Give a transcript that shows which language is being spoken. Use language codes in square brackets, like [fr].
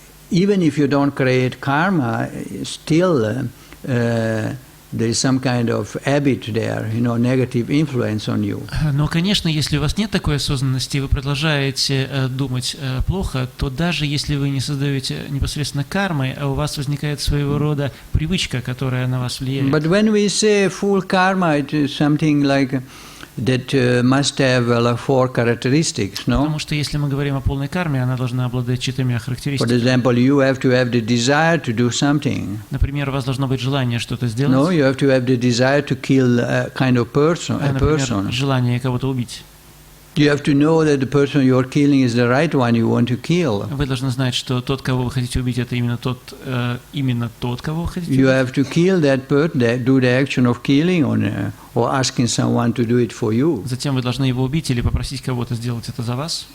[en] Even if you don't create karma, still there is some kind of habit there, negative influence on you. [ru] Но, конечно, если у вас нет такой осознанности, и вы продолжаете думать плохо, то даже если вы не создаете непосредственно кармы, у вас возникает своего рода привычка, которая на вас влияет. [en] But when we say full karma, it is something like that must have four characteristics, no? [ru] Потому что если мы говорим о полной карме, она должна обладать 4 характеристиками. [en] For example, you have to have the desire to do something. [ru] Например, у вас должно быть желание что-то сделать. [en] No, you have to have the desire to kill a kind of person, a person. [ru] Например, желание кого-то убить. [en] You have to know that the person you are killing is the right one you want to kill. [ru] Вы должны знать, что тот, кого вы хотите убить, это именно тот, кого вы хотите убить. [en] You have to kill that person, do the action of killing, or asking someone to do it for you. [ru] Затем вы должны его убить или попросить кого-то сделать это за вас.